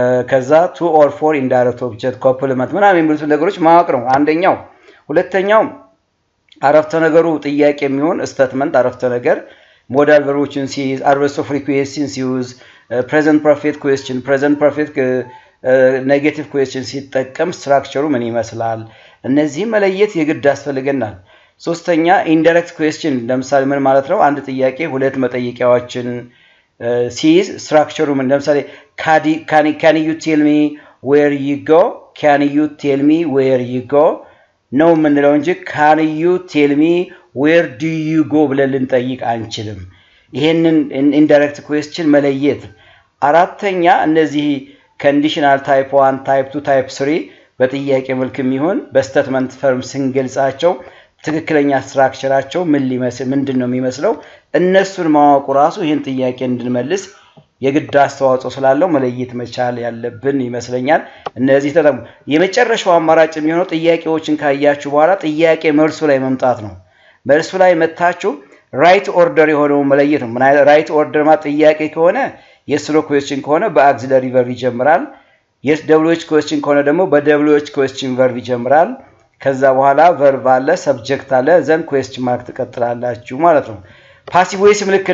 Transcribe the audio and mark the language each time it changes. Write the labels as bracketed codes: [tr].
[am] ከዛ [en] two or four indirect object, complement [am] ምናምን የሚሉት ነገሮች ማወቅ ነው አንደኛው። ሁለተኛው አረፍተ ነገሩ ጥያቄ የሚሆን statement አረፍተ ነገር modal verbዎችን ሲይዝ, [en] adverbs of requesting [am] ሲይዝ, [en] present perfect question, present perfect negative question [am] ሲጠቀም ስትራክቸሩ ምን ይመስላል? እነዚህ መለየት የግድ ያስፈልገናል። ሶስተኛ ኢንዳይሬክት ኩዌስችን ለምሳሌ ምን ማለት ነው? አንድ ጥያቄ ሁለት መጠይቂያዎችን ሲይዝ ስትራክቸሩ ምን ለምሳሌ [en] can you tell me where you go? Can you tell me where you go? [am] ነው ምንለው እንጂ [en] can you tell me where do you go [am] ብለን ልንጠይቅ አንችልም። ይሄንን ኢንዳይሬክት ኩዌስችን መለየት። አራተኛ እነዚህ ኮንዲሽናል ታይፕ 1 ታይፕ 2 ታይፕ 3 በጥያቄ መልክም ይሁን በስቴትመንት ፈርም ስንገልጻቸው ትክክለኛ ስትራክቸራቸው ምን ሊመስል ምንድነው የሚመስለው እነሱን ማወቁ ራሱ ይሄን ጥያቄ እንድንመልስ የግድ አስተዋጽኦ ስላለው መለየት መቻል ያለብን ይመስለኛል። እነዚህ ተጠሙ የመጨረሻው አማራጭ የሚሆነው ጥያቄዎችን ካያችሁ በኋላ ጥያቄ መልሱ ላይ መምጣት ነው። መልሱ ላይ መታችሁ ራይት ኦርደር የሆነው መለየት ነው። ራይት ኦርደር ማለት ጥያቄ ከሆነ [en] yes no question [am] ከሆነ በአክሲለሪ ቨርብ ይጀምራል። [en] yes WH question [am] ከሆነ ደግሞ በWH question ቨርብ ይጀምራል። ከዛ በኋላ ቨርብ አለ፣ ሰብጀክት አለ፣ ዘን question ማርክ ትቀጥላላችሁ ማለት ነው። ፓሲቭ ቮይስም